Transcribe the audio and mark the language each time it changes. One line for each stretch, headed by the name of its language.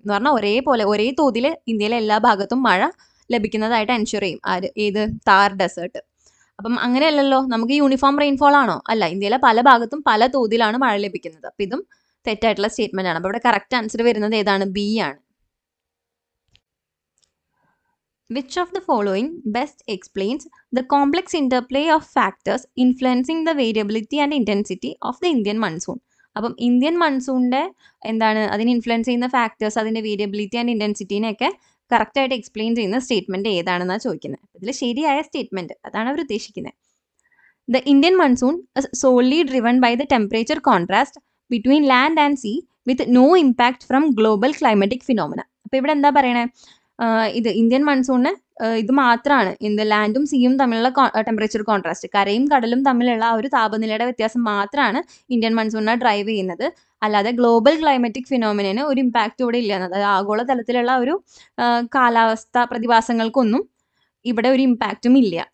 Malayalam: എന്ന് പറഞ്ഞാൽ ഒരേ തോതിൽ ഇന്ത്യയിലെ എല്ലാ ഭാഗത്തും മഴ ലഭിക്കുന്നതായിട്ട് എൻഷുർ ചെയ്യും. ഏത് താർ ഡെസേർട്ട്. അപ്പം അങ്ങനെയല്ലല്ലോ, നമുക്ക് യൂണിഫോം റെയിൻഫോൾ ആണോ? അല്ല, ഇന്ത്യയിലെ പല ഭാഗത്തും പല തോതിലാണ് മഴ ലഭിക്കുന്നത്. അപ്പം ഇതും തെറ്റായിട്ടുള്ള സ്റ്റേറ്റ്മെന്റ് ആണ്. അപ്പോൾ ഇവിടെ കറക്റ്റ് ആൻസർ വരുന്നത് ഏതാണ്? ബി ആണ്.
English: Which of the following best explains the complex interplay of factors influencing the variability and intensity of the Indian monsoon?
Malayalam: അപ്പം ഇന്ത്യൻ മൺസൂണിൻ്റെ എന്താണ് അതിനെ ഇൻഫ്ലുവൻസ് ചെയ്യുന്ന ഫാക്ടേഴ്സ്, അതിൻ്റെ വേരിയബിലിറ്റി ആൻഡ് ഇൻറ്റൻസിറ്റീനെയൊക്കെ കറക്റ്റായിട്ട് എക്സ്പ്ലെയിൻ ചെയ്യുന്ന സ്റ്റേറ്റ്മെൻറ്റ് ഏതാണെന്നാണ് ചോദിക്കുന്നത്. ഇതിൽ ശരിയായ സ്റ്റേറ്റ്മെൻറ്റ് അതാണ് അവർ ഉദ്ദേശിക്കുന്നത്.
English: The Indian monsoon is solely driven by the temperature contrast between land and sea with no impact from global climatic phenomena.
Malayalam: അപ്പോൾ ഇവിടെ എന്താ പറയണേ, ഇത് ഇന്ത്യൻ മൺസൂണിന് ഇത് മാത്രമാണ് ഇന്ത്യ ലാൻഡും സീയും തമ്മിലുള്ള ടെമ്പറേച്ചർ കോൺട്രാസ്റ്റ്, കരയും കടലും തമ്മിലുള്ള ആ ഒരു താപനിലയുടെ വ്യത്യാസം മാത്രമാണ് ഇന്ത്യൻ മൺസൂണിനെ ഡ്രൈവ് ചെയ്യുന്നത്. അല്ലാതെ ഗ്ലോബൽ ക്ലൈമറ്റിക് ഫിനോമിനന് ഒരു ഇമ്പാക്റ്റ് ഇവിടെ ഇല്ല. അതായത് ആഗോള തലത്തിലുള്ള ഒരു കാലാവസ്ഥ പ്രതിഭാസങ്ങൾക്കൊന്നും ഇവിടെ ഒരു ഇമ്പാക്റ്റും ഇല്ല.